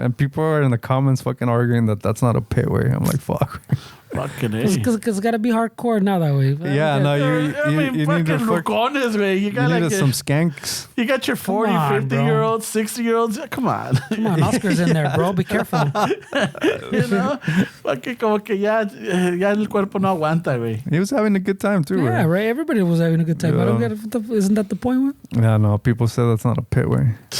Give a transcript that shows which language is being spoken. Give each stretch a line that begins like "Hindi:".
English: And people are in the comments fucking arguing that that's not a pit, way. I'm like, fuck. Fucking A. Because it's got to be hardcore now that way. Yeah, no, you need to rucones, güey. You got like some skanks. You got your 40, 50-year-olds, 60-year-olds. Come on. Come on, Oscar's in there, bro. Be careful.
Spanish: Fucking como que ya el cuerpo no aguanta, güey.
English: He was having a good time too, yeah, right? Right. Everybody was having a good time. Yeah. I don't get it. Isn't that the point, güey? Yeah, no. People say that's not a pit, way.